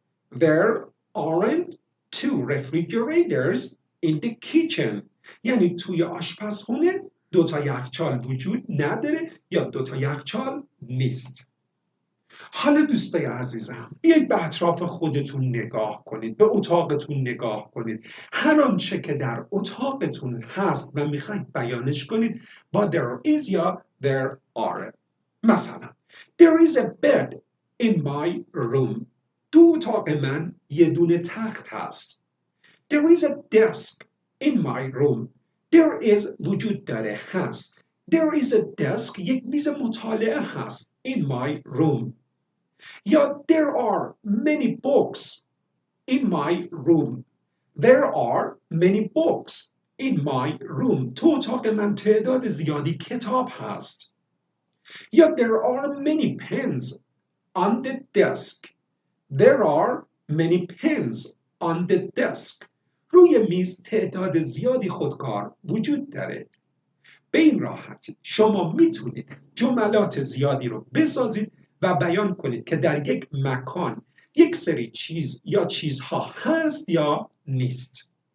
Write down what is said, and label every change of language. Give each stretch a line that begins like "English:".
English: There aren't 2 refrigerators in the kitchen
Persian: یعنی توی آشپزخونه 2 یخچال وجود نداره یا 2 یخچال نیست. حالا دوستای عزیزم بیایید به اطراف خودتون نگاه کنید، به اتاقتون نگاه کنید. هر آنچه که در اتاقتون هست و میخواید بیانش کنید با there is یا there are.
English: مثلا there is a bed in my room.
Persian: تو اتاق من یه دونه تخت هست.
English: There is a desk in my room.
Persian: There is وجود داره هست.
English: There is a desk
Persian: یک میز مطالعه هست
English: in my room. یا there are many books in my room. There are many books in my room.
Persian: تو اتاق من تعداد زیادی کتاب هست.
English: یا there are many pens on the desk. There are many pens on the desk.
Persian: روی میز تعداد زیادی خودکار وجود داره. به این راحتی شما میتونید جملات زیادی رو بسازید و بیان کنید که در یک مکان یک سری چیز یا چیزها هست یا نیست.